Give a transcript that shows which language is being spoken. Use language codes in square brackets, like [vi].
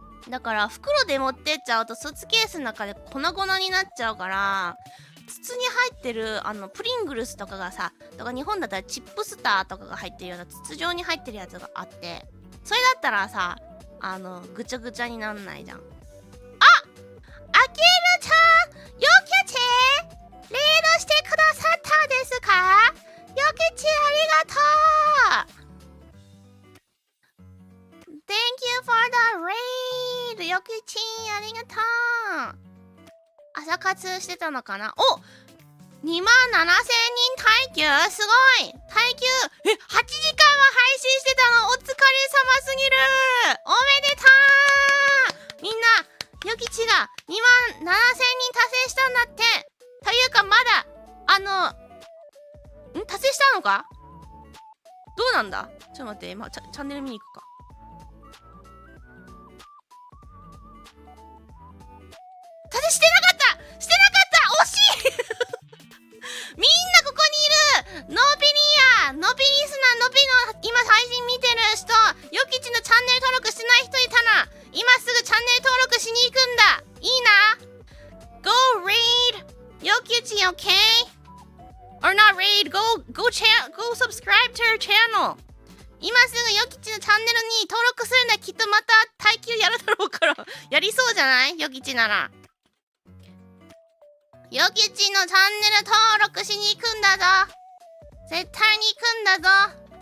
[ja] だから袋で持ってっちゃうとスーツケースの中で粉々になっちゃうから、筒に入ってるプリングルスとかがさ、とか日本だったらチップスターとかが入ってるような筒状に入ってるやつがあって、それだったらさ、ぐちゃぐちゃになんないじゃん。あきるちゃん、よけちレードしてくださったですか？よけちありがとう。 [en] Thank you for the raid。 [ja] よけちありがとう。朝活してたのかな。お、27000人耐久、すごい。耐久8時間は配信してたの。お疲れ様すぎる。おめでとう。みんなよきちが27000人達成したんだって。というかまだ達成したのか。どうなんだ。ちょっと待って、今チャンネル見に行くか。達成してなかった。惜しいみんなここにいる。ノーピニア、ノピリスナー、ノピの今配信見てる人、よきちのチャンネル登録してない人いたな。今すぐチャンネル登録しに行くんだ。いいな。 [en] Go read よきち OK? Or not read, go subscribe to her channel。 [ja] 今すぐよきちのチャンネルに登録するんだ。きっとまた耐久やるだろうからやりそうじゃない？よきちなら。よきちのチャンネル登録しに行くんだぞ。絶対に行くんだぞ。